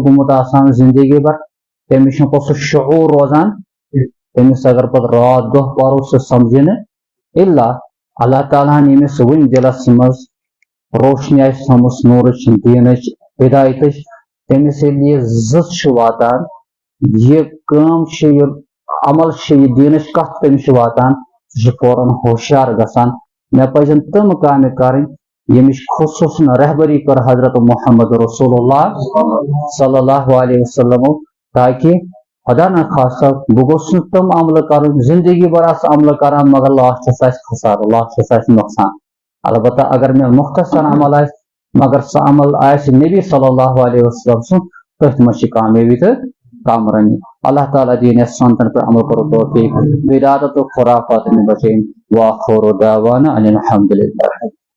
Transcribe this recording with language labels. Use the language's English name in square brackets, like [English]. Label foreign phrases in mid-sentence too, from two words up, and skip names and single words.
[Kashmiri] گوٚمُت آسان [Urdu] زندگی بھر [Kashmiri] تٔمِس چھُنہٕ پتہٕ سُہ شعوٗر روزان تٔمِس اگر پتہٕ رات دۄہ پرو سُہ سمجھِ نہٕ الا اللہ تعالیٰ ہن ییٚمِس وُنہِ دِلس منٛز روشنی آسہِ تھٲومٕژ نوٗرٕچ دیٖنٕچ ہدایتٕچ تٔمِس ییٚلہِ یہِ زٕژ چھُ واتان یہِ کٲم چھِ یہِ عمل چھِ یہِ دیٖنٕچ کتھ تٔمِس چھِ واتان سُہ چھُ فوراً ہوشیار گژھان مےٚ پزن تِم کامہِ کرٕنۍ ییٚمِچ خصوٗصن رہبری کٔر حضرت محمد رسول اللہ [Arabic] صلی اللہ علیہ وسلم [Kashmiri] تاکہ [Urdu] خدا نخواستہ [Kashmiri] بہٕ گوٚژھُس نہٕ تِم عملہٕ کرُن [Urdu] زندگی بھر [Kashmiri] آسہٕ عملہٕ کران مگر لاسٹس آسہِ خسارٕ لاسٹس آسہِ نۄقصان البتہ اگر مےٚ مختصر عمل آسہِ مگر سُہ عمل آسہِ نبی [Arabic] صلی اللہ علیہ وسلم [Kashmiri] سُنٛد تٔتھۍ منٛز چھِ کامیٲبی تہٕ کامرٲنی اللہ تعالیٰ دِیِن اَسہِ سنتن پٮ۪ٹھ عمل کرو توفیق بدعت تہٕ خرافات نہٕ بچٲیِن [Arabic] وآخر دعوانا ان الحمد للہ